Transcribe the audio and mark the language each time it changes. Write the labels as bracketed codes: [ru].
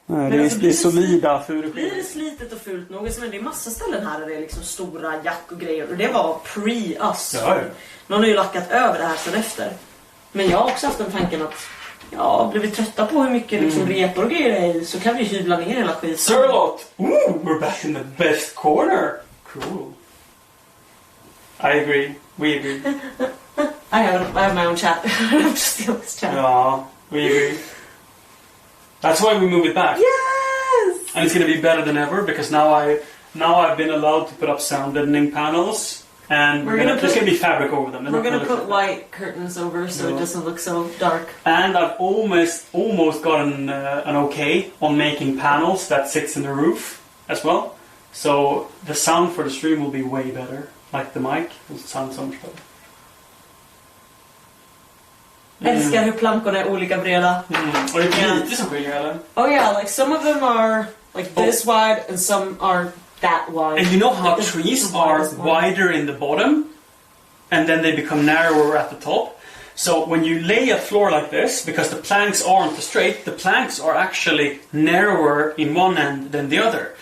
[sv] Nej, det är solida furskivor. Blir det slitet och fult nog, men det är massa ställen här där det är liksom stora jack och grejer. Och det var [en] pre-us. [sv] Ja. Någon har ju lackat över det här sen efter. Men jag har också haft den tanken att blir vi trötta på hur mycket liksom repor och grejer det är, så kan vi hyvla ner hela skiten. Sirlot! [en] Ooh, we're back in the best corner. Cool. I agree. We agree. I have my own chat. I'm just steal this chat. Yeah, we agree. That's why we move it back. Yes! And it's going to be better than ever because now I've been allowed to put up sound deadening panels, and there's going to be fabric over them. We're going to put white curtains over so it doesn't look so dark. And I've almost gotten an okay on making panels that sits in the roof as well. So the sound for the stream will be way better. Like the mic will sound so much better. [sv] Älskar hur plankorna är olika breda. Och det är lite som skiljer, eller? [en] Oh yeah, like some of them are like this wide and some are that wide. And you know how like trees are wider in the bottom and then they become narrower at the top? So when you lay a floor like this, because the planks aren't straight, the planks are actually narrower in one end than the other.